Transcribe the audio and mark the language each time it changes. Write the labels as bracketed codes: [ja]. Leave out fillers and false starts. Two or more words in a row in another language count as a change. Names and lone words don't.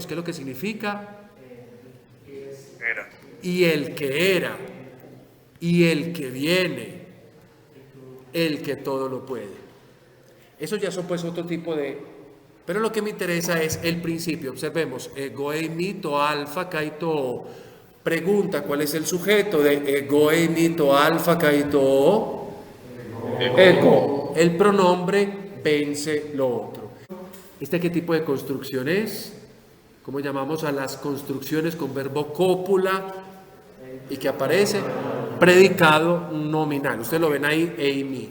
[es] ¿Qué es lo que significa? Era. Y el que era. Y el que viene. El que todo lo puede. Eso ya son pues otro tipo de... Pero lo que me interesa es el principio. [el] Observemos. Ἐγώ εἰμι τὸ ἄλφα καὶ τὸ. [es] Pregunta, ¿cuál es el sujeto de [el] ἐγώ εἰμι τὸ ἄλφα καὶ τὸ? [es] Ego. El pronombre vence lo otro. ¿Qué tipo de construcción es? ¿Cómo llamamos a las construcciones con verbo cópula y que aparece? Predicado nominal. Ustedes lo ven ahí, eimi.